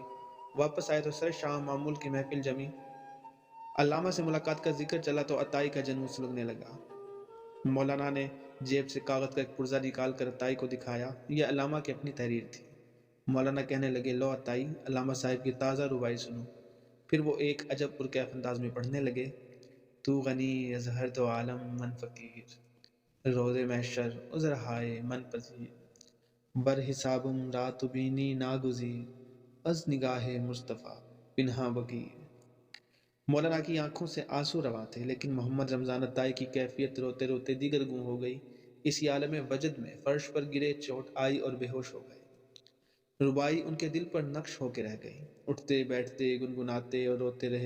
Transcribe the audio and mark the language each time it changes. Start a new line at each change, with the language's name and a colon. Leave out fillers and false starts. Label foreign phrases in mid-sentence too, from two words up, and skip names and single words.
Urdu: واپس آئے تو سر شام معمول کی محفل جمی۔ علامہ سے ملاقات کا ذکر چلا تو عطائی کا جنون سلگنے لگا۔ مولانا نے جیب سے کاغذ کا ایک پرزہ نکال کر عطائی کو دکھایا۔ یہ علامہ کی اپنی تحریر تھی۔ مولانا کہنے لگے، لو عطائی، علامہ صاحب کی تازہ ربائی سنو۔ پھر وہ ایک عجب پرکیف انداز میں پڑھنے لگے۔
Persian: تو غنی از ہر دو عالم من فقیر، روز محشر عذر ہائے من پذیر، بر حسابم رات بینی ناگزیر، از نگاہ مصطفیٰ پنہاں بگیر۔
Urdu: مولانا کی آنکھوں سے آنسو رواں تھے، لیکن محمد رمضان عطائی کی کیفیت روتے روتے دیگر گوں ہو گئی۔ اسی عالم وجد میں فرش پر گرے، چوٹ آئی اور بے ہوش ہو گئے۔ ربائی ان کے دل پر نقش ہو کے رہ گئی۔ اٹھتے بیٹھتے گنگناتے اور روتے رہے۔